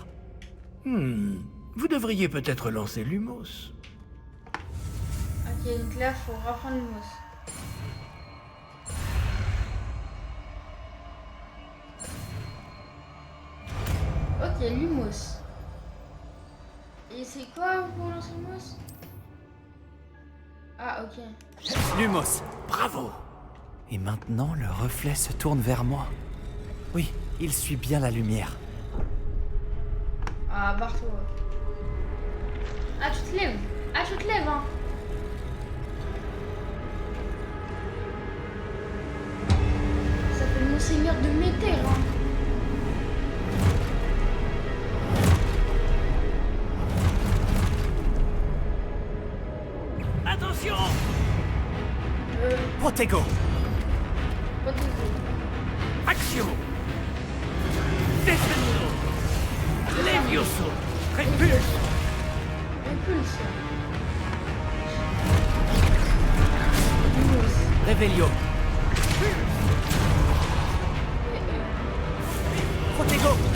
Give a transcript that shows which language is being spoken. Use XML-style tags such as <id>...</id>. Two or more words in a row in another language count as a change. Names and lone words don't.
<fr>Vous devriez peut-être lancer Lumos. Ok, donc là, faut reprendre Lumos. Ok, Lumos. Et c'est quoi pour lancer Lumos? Ah, ok. Lumos! Bravo! Et maintenant, le reflet se tourne vers moi. Oui, il suit bien la lumière. Ah, barre-toi. Ah, tu te lèves. Ah, tu te lèves, hein. Ça fait le Monseigneur de Méter, hein. Attention! Protego! Pas de soucis. Action! Descendo! Levioso! Repulse! Impulse. Lumos. Révélio! Protego!</fr>